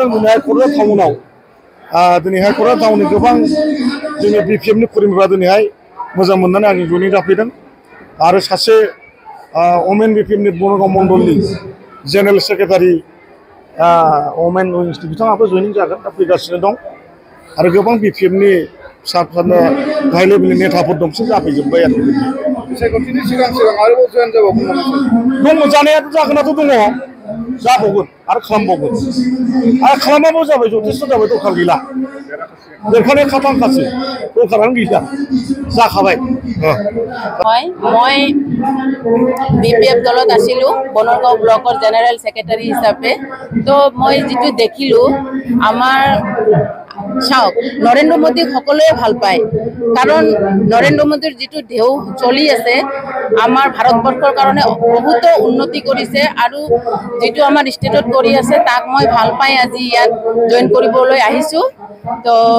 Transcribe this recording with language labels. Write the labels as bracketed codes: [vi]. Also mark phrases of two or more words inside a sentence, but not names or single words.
[brx] दिनै हाइकर्ट टाउनाव दिनै हाइकर्ट टाउननि गोबां जोंनि बिपिएफनि फोरोंग्रा दिनैहाय मोजां मोननानै आंजों जयनिं जाफैदों आरो सासे ओमेन बिपिएफनि बनगाव मण्डलनि [en] general secretary [brx] ओमेन उइंसनि बिथाङाबो जयनिं जागोन दा फैगासिनो दं आरो गोबां बिपिएफनि फिसा फिसा गाहाय लेभेलनि नेताफोर दंसो जाफैजोब्बाय आरो बिसायख'थिनि सिगां आरोबाव जयेन जाबावगोन दङ जानायाथ' जागोनाथ' दङ जाबावगोन आरो खालामबावगोन आरो खालामाबो जाबाय जथेस्थ' जाबाय दरखार गैला देरखानाय खाथांखासो दरखारानो गैला जाखाबाय [as] হয় মই বিপিএফ দলত আছিলোঁ বনগাঁও ব্লকৰ জেনেৰেল সেক্ৰেটাৰী হিচাপে তো মই যেটো দেখিলোঁ আমাৰ চাওক নৰেন্দ্ৰ মোদীক সকলোৱে ভাল পায় কাৰণ নৰেন্দ্ৰ মোদীৰ যেটো ঢেউ চলি আছে আমাৰ ভাৰতবৰ্ষৰ কাৰণে বহুত উন্নতি কৰিছে আৰু যেটো আমাৰ ষ্টেটত কৰি আছে তাক মই ভাল পাই আজি ইয়াত জয়েন কৰিবলৈ আহিছোঁ তো